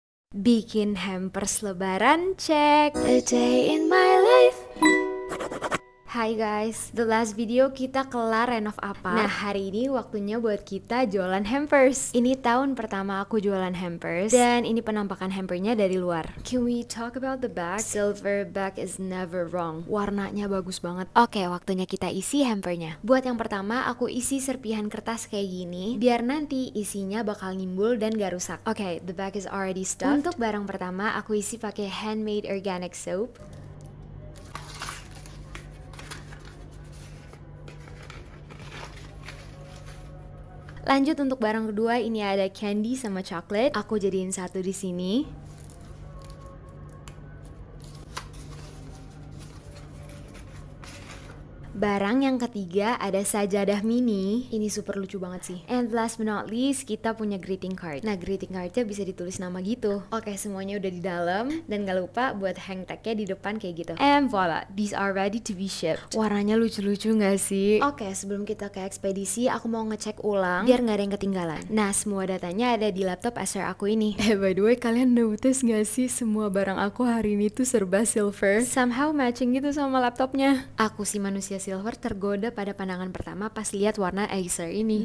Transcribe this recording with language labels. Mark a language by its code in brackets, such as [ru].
[en] Bikin hampers lebaran, check. A day in my life. [id] Hai guys, the last video kita kelar renov apa. Nah hari ini waktunya buat kita jualan hampers. Ini tahun pertama aku jualan hampers. Dan ini penampakan hampernya dari luar. [en] Can we talk about the bag? Silver bag is never wrong. [id] Warnanya bagus banget. Oke, waktunya kita isi hampernya. Buat yang pertama aku isi serpihan kertas kayak gini, biar nanti isinya bakal nimbul dan gak rusak. [en] Oke, the bag is already stuffed. [id] Untuk barang pertama aku isi pakai handmade organic soap. Lanjut untuk barang kedua, ini ada candy sama coklat. Aku jadiin satu di sini. Barang yang ketiga ada sajadah mini. Ini super lucu banget sih. And last but not least, kita punya greeting card. Nah, greeting cardnya bisa ditulis nama gitu. Oke, semuanya udah di dalam. Dan gak lupa buat hang tagnya di depan kayak gitu. [en] And voila, these are ready to be shipped. [id] Warnanya lucu-lucu gak sih? Oke, sebelum kita ke ekspedisi, aku mau ngecek ulang biar gak ada yang ketinggalan. Nah, semua datanya ada di laptop Acer aku ini. By the way, kalian notice gak sih semua barang aku hari ini tuh serba silver? Somehow matching gitu sama laptopnya. Aku sih manusia silver tergoda pada pandangan pertama pas lihat warna Acer ini.